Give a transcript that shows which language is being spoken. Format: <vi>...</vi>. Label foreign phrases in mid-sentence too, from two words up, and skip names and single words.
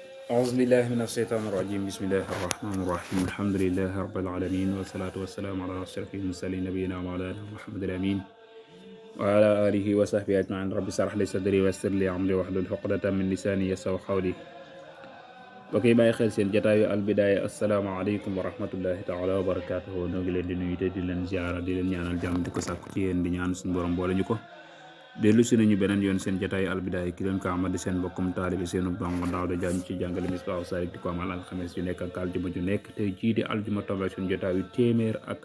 <ar>أعوذ بالله من الشيطان الرجيم بسم الله الرحمن الرحيم الحمد لله رب العالمين والصلاة والسلام على أشرف المرسلين نبينا مولانا محمد الأمين وعلى آله وصحبه أجمعين رب اشرح لي صدري ويسر لي أمري واحلل عقدة من لساني يفقهوا قولي</ar> <wo>bokk bàyyi xel seen jotaayu albidaaya</wo> <ar>السلام عليكم ورحمة الله تعالى وبركاته</ar> <wo>noo ngi leen di nuyu te di leen ziara di leen ñaanal jàmm di ko sàkku ci yéen di ñaan suñu borom boole ñu ko dellu si nañu beneen yoon seen jotaayu albidaaya ki leen ko amal di seen mbokkum taalibi seenu dongo Daawda Jaañ ci jàngale Misbaahu Saalik di ko amal alxames ju nekk ak aljuma ju nekk tey jii di aljuma tombé suñu jotaayu téeméer</wo>